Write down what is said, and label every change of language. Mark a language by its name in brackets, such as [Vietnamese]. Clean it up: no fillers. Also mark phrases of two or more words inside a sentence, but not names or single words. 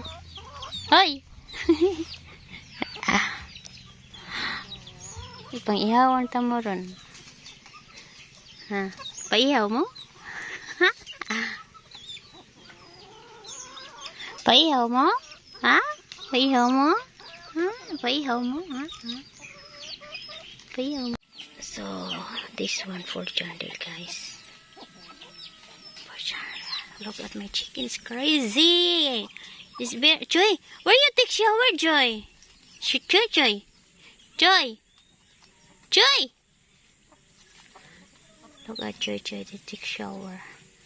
[Cebuano] Hoy. Ipang ihawan ta mo ron. Ha. Paihaw mo? Ha? Paihaw mo? Ha? Paihaw mo? Ha? Paihaw mo? Ha? Ha? Paihaw mo? [English] So, this one for Jandel, guys. For Jandel. Look at my chicken's crazy. It's very... Joy, where you take shower, Joy? Joy, Joy. Joy. Joy. Look at Joy, Joy, they take shower.